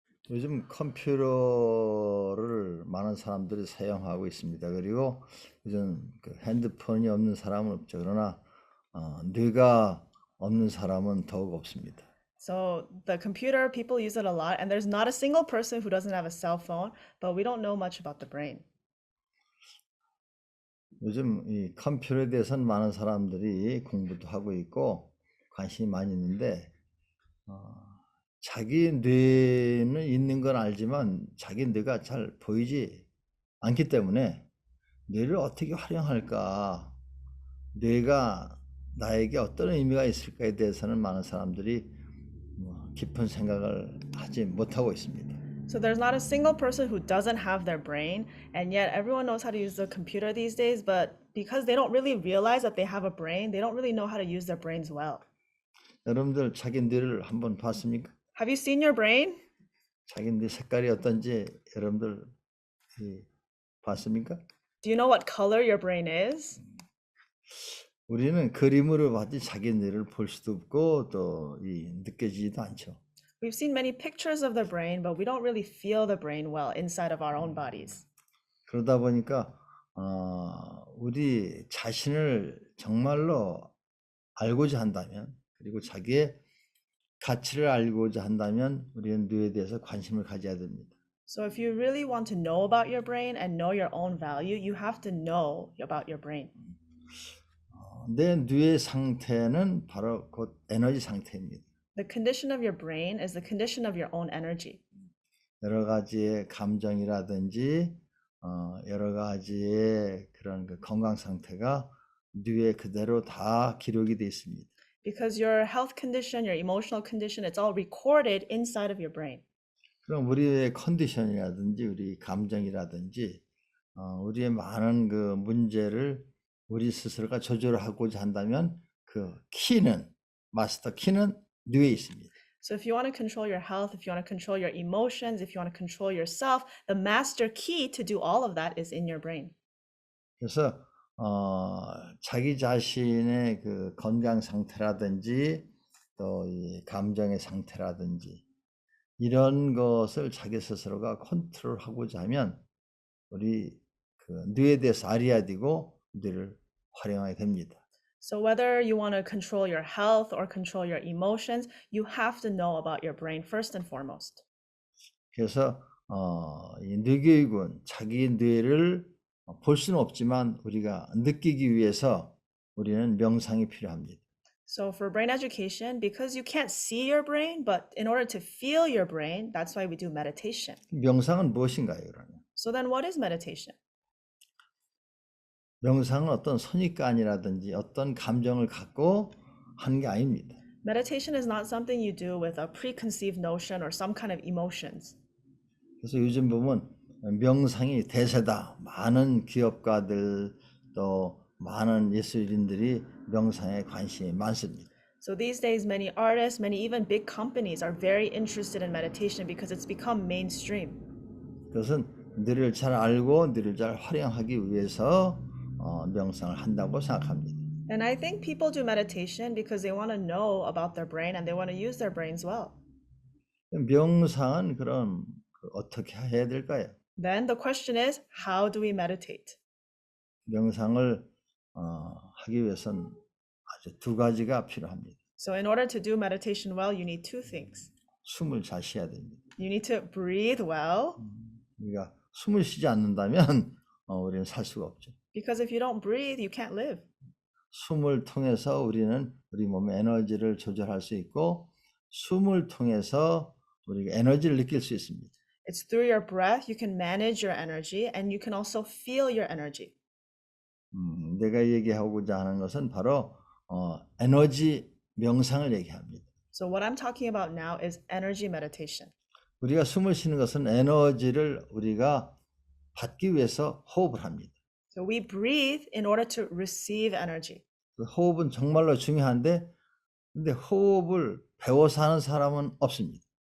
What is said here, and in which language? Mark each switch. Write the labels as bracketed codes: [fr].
[ko] 요즘 컴퓨터를 많은 사람들이 사용하고 있습니다. 그리고 요즘 그 핸드폰이 없는 사람은 없죠. 그러나 뇌가 없는 사람은 더욱 없습니다. [en] So the computer, people use it a lot, and there's not a single person who doesn't have a cell phone, but we don't know much about the brain. [ko] 요즘 이 컴퓨터에 대해서는 많은 사람들이 공부도 하고 있고 관심이 많이 있는데 자기 뇌는 있는 건 알지만 자기 뇌가 잘 보이지 않기 때문에 뇌를 어떻게 활용할까, 뇌가 나에게 어떤 의미가 있을까에 대해서는 많은 사람들이 깊은 생각을 하지 못하고 있습니다. [en] So there's not a single person who doesn't have their brain, and yet everyone knows how to use the computer these days, but because they don't really realize that they have a brain, they don't really know how to use their brains well. [ko] 여러분들 자기 뇌를 한번 봤습니까? [en] Have you seen your brain? [ko] 자기 뇌 색깔이 어떤지 여러분들 봤습니까? [en] Do you know what color your brain is? [ko] 우리는 그림으로 봤지 자기 뇌를 볼 수도 없고 또 느껴지지도 않죠. [en] We've seen many pictures of the brain, but we don't really feel the brain well inside of our own bodies. [ko] 그러다 보니까 우리 자신을 정말로 알고자 한다면, 그리고 자기의 가치를 알고자 한다면 우리는 뇌에 대해서 관심을 가져야 됩니다. [en] So if you really want to know about your brain and know your own value, you have to know about your brain. [ko] 내 뇌의 상태는 바로 곧 에너지 상태입니다. [en] The condition of your brain is the condition of your own energy. [ko] 여러 가지의 감정이라든지 여러 가지의 그런 그 건강 상태가 뇌에 그대로 다 기록이 되어 있습니다. [en] Because your health condition, your emotional condition, it's all recorded inside of your brain. [ko] 그럼 우리의 컨디션이라든지 우리 감정이라든지 우리의 많은 그 문제를 우리 스스로가 조절하고자 한다면 그 키는, 마스터 키는 뇌에 있습니다. [en] So if you want to control your health, if you want to control your emotions, if you want to control yourself, the master key to do all of that is in your brain. [ko] 그래서 자기 자신의 그 건강 상태라든지 또 이 감정의 상태라든지 이런 것을 자기 스스로가 컨트롤하고자 하면 우리 그 뇌에 대해서 알아야 되고 뇌를 활용하게 됩니다. [en] So whether you want to control your health or control your emotions, you have to know about your brain first and foremost. [ko] 그래서 이 뇌교육은 자기 뇌를 볼 수는 없지만 우리가 느끼기 위해서 우리는 명상이 필요합니다. [en] So for brain education, because you can't see your brain, but in order to feel your brain, that's why we do meditation. [ko] 명상은 무엇인가요, 그러면? [en] So then what is meditation? [ko] 명상은 어떤 선입관이라든지 어떤 감정을 갖고 하는 게 아닙니다. [en] Meditation is not something you do with a preconceived notion or some kind of emotions. [ko] 그래서 요즘 보면 명상이 대세다. 많은 기업가들 또 많은 예술인들이 명상에 관심이 많습니다. [en] So these days, many artists, many even big companies are very interested in meditation because it's become mainstream. [ko] 그것은 뇌를 잘 알고 뇌를 잘 활용하기 위해서 명상을 한다고 생각합니다. [en] And I think people do meditation because they want to know about their brain and they want to use their brains well. [ko] 명상은 그럼 어떻게 해야 될까요? [en] Then the question is, how do we meditate? [ko] 명상을 하기 위해서는 아주 두 가지가 필요합니다. [en] So in order to do meditation well, you need two things. [ko] 숨을 잘 쉬어야 됩니다. [en] You need to breathe well, [ko] 우리가 숨을 쉬지 않는다면 우리는 살 수가 없죠. [en] because if you don't breathe, you can't live. [ko] 숨을 통해서 우리는 우리 몸의 에너지를 조절할 수 있고 숨을 통해서 우리가 에너지를 느낄 수 있습니다. [en] It's through your breath you can manage your energy and you can also feel your energy. [ko] 내가 얘기하고자 하는 것은 바로 에너지 명상을 얘기합니다. [en] So what I'm talking about now is energy meditation. [ko] 우리가 숨을 쉬는 것은 에너지를 우리가 받기 위해서 호흡을 합니다. [en] So we breathe in order to receive energy. [ko] 그 호흡은 정말로 중요한데 근데 호흡을 배워서 하는 사람은 없습니다.